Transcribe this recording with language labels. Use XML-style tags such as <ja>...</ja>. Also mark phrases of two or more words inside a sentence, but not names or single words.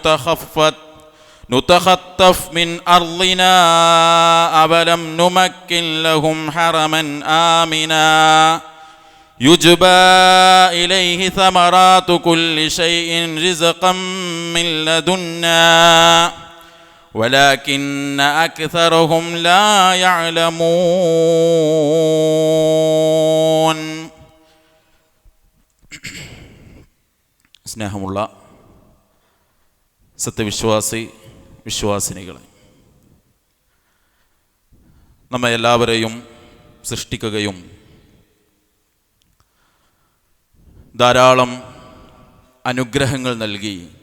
<ar>نتخطف من أرضنا أولم نمكن لهم حرما آمنا يجبى إليه ثمرات كل شيء رزقا من لدنا ولكن أكثرهم لا يعلمون.</ar> <ml>സ്നേഹമുള്ള വിശ്വാസിനികളെ, നമ്മെ എല്ലാവരെയും സൃഷ്ടിക്കുകയും ധാരാളം അനുഗ്രഹങ്ങൾ നൽകി</ml>